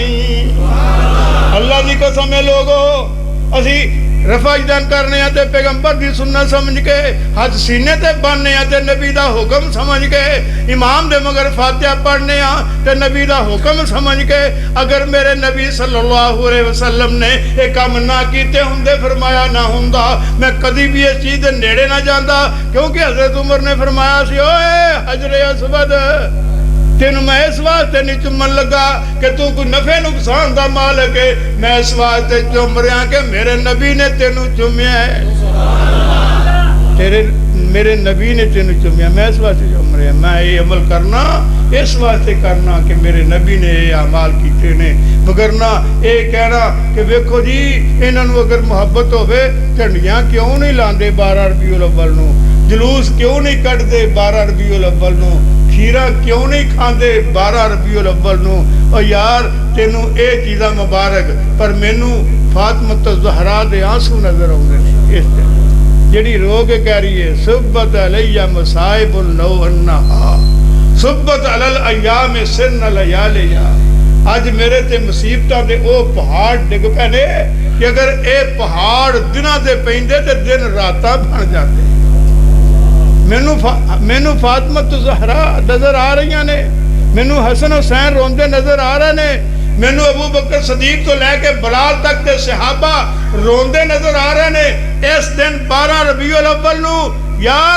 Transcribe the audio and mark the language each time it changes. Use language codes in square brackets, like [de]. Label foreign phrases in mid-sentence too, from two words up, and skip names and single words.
[pa] اللہ کی قسم ہے لوگو، اسی رفاجدان کرنے تے پیغمبر دی سنت سمجھ کے ہتھ سینے تے بنھنے تے نبی دا حکم سمجھ کے امام دے مگر فاتحہ پڑھنے تے نبی دا حکم سمجھ کے اگر میرے نبی [ar] صلى الله عليه وسلم [pa] نے یہ کم نہ کیتے ہندے فرمایا نہ ہندا میں کدی بھی اس چیز دے نیڑے نہ جاندا کیونکہ حضرت عمر نے فرمایا سی اوئے حجرِ اسود تینوں میں اس واسطے نہیں چمن لگا کہ تو کوئی نفع نقصان کا مالک ہے میں اس واسطے چم رہا کہ میرے نبی نے تینوں چمیا ہے تیرے میرے نبی نے تینوں چمیا میں اس واسطے چم رہا میں یہ عمل کرنا اس واسطے کرنا کہ میرے نبی نے یہ اعمال کیے نے مگر نہ یہ کہنا کہ ویکھو جی انہوں اگر محبت ہووے جھنڈیاں کیوں نہیں لاتے 12 ربیع الاول نوں جلوس کیوں نہیں लाते 12 रबीउल अव्वल नूं जलूस क्यों नहीं کٹتے 12 ربیع الاول نوں کھیرا کیوں نہیں کھاتے 12 ربیع الاول نوں اور یار تینوں یہ چیزاں مبارک پر مینوں فاطمہ زہرا دے آنسو نظر آؤندے نے اس دن جیہڑی رو کے کہہ رہی ہے [ar] صبت علي مصائب لو أنها صبت على الأيام صرن لياليا [pa] اج میرے تے مصیبتاں دے او پہاڑ ڈگ پے نے کہ اگر یہ پہاڑ دناں تے پیندے تے دن راتاں بن جاتے مینوں فاطمہ زہرا نظر آ رہی نے مینوں حسن حسین روندے نظر آ رہے نے مینوں ابو بکر صدیق توں لے کے بلال تک کے صحابہ روندے نظر آ رہے نے اس دن 12 ربیع الاول نوں یار